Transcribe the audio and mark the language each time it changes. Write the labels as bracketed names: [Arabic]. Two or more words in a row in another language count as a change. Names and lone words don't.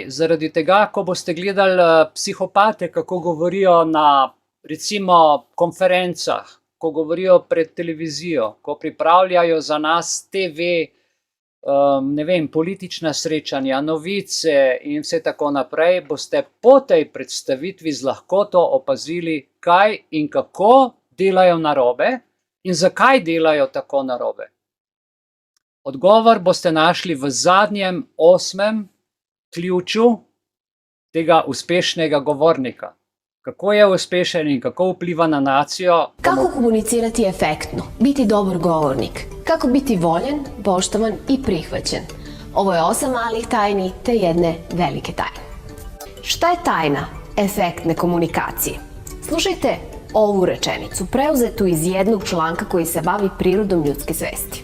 [Slovenian] Zaradi tega, ko boste gledali psihopate, kako govorijo na, recimo, konferencah, ko govorijo pred televizijo, ko pripravljajo za nas TV, ne vem, politična srečanja, novice in vse tako naprej, boste po tej predstavitvi z lahkoto opazili, kaj in kako delajo narobe in zakaj delajo tako narobe. Odgovor boste našli v zadnjem 8. ključu tega uspešnega govornika. Kako je uspešen in kako vpliva na nacijo? [Serbian] Kako komunicirati efektno, biti dobar govornik, kako biti voljen, poštovan i prihvaćen. Ovo je 8 malih tajni te jedne velike tajne. Šta je tajna efektne komunikacije? Slušajte ovu rečenicu, preuzetu iz jednog članka koji se bavi prirodom ljudske svesti.